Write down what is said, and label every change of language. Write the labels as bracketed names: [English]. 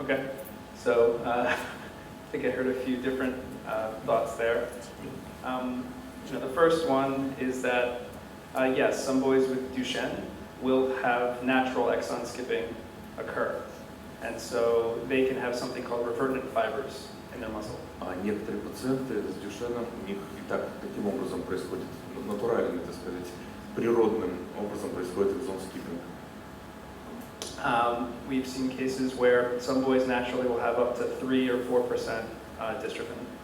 [English] Okay, so I think I heard a few different thoughts there. The first one is that, yes, some boys with Duchenne will have natural exon skipping occur. And so they can have something called revertant fibers in their muscle. [Russian] Некоторые пациенты с Дюшеном, у них и таким образом происходит, натуральным, так сказать, природным образом происходит экзон скиппинг. [English] We've seen cases where some boys naturally will have up to 3 or 4% dystrophin.